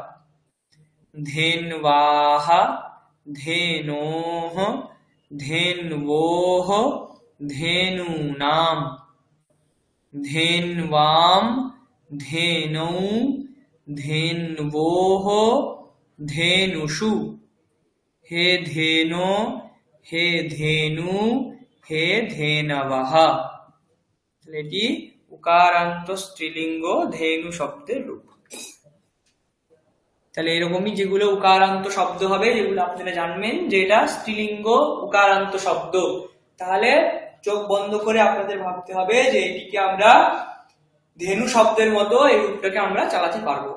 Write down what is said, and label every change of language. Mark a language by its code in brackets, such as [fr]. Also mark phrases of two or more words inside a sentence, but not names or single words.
[sa] ধেন্বাহা ধেনোহ ধেন্বোহ ধেনূনাম ধেন্বাম ধেনৌ ধেন্বোহ ধেনুষু। হে ধেনো হে ধেনু হে ধেনবः। [bn] এটি উকারান্ত স্ত্রীলিঙ্গ ধেনু শব্দের রূপ। তাহলে এরকমই যেগুলো উকারান্ত শব্দ হবে, যেগুলো আপনারা জানবেন যে এটা স্ত্রীলিঙ্গ উকারান্ত শব্দ, তাহলে চোখ বন্ধ করে আপনাদের ভাবতে হবে যে এটিকে আমরা ধেনু শব্দের মতো এই রূপটাকে আমরা চালাতে পারবো।